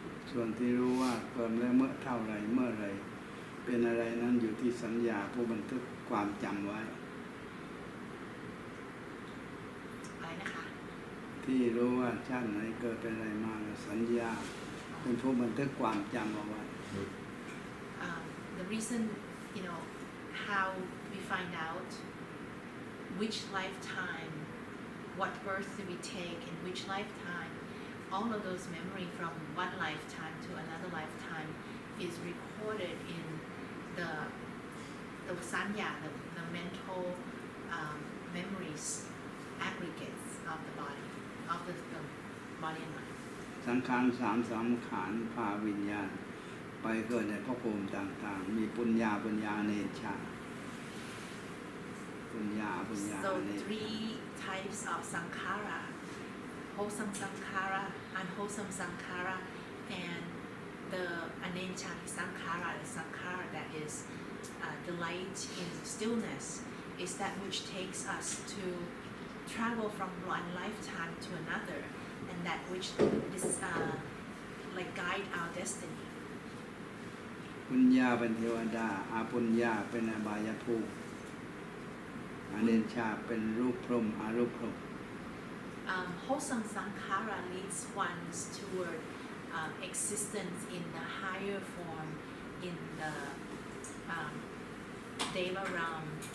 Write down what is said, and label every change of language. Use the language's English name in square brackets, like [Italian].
[Thai] ส่วนที่รู้ว่าเกิดแล้วเมื่อเท่าไรเมื่อไรเป็นอะไรนั้นอยู่ที่สัญญาผู้บันทึกความจำไว้ อะไรนะคะ ที่รู้ว่าชาติไหนเกิดเป็นอะไรมาสัญญาเป็นผู้บันทึกความจำเอาไว้ [English] The reason how we find out which lifetime what birth did we take in which lifetime all of those memory from one lifetime to another lifetime is recorded in the sanya, the mental memories aggregates of the body of the body and mind [Thai] สังขารสามสังขารพาวิญญาณไปเกิดในภพภูมิต่างๆมีปุญญาเนชาปุญญา [English] So three types of sankhara wholesome sankhara unwholesome sankhara and the anenchani sankhara the sankhara that is delight in stillness is that which takes us to travel from one lifetime to another and that which is like guide our destiny [Thai] ปุญญาเป็นเทวดาอาปุญญาเป็นอบายภูมิอเนชาเป็นรูปพรหมอารูปพรหม [English] Wholesome sankhara leads one toward existence in the higher form in the deva realm,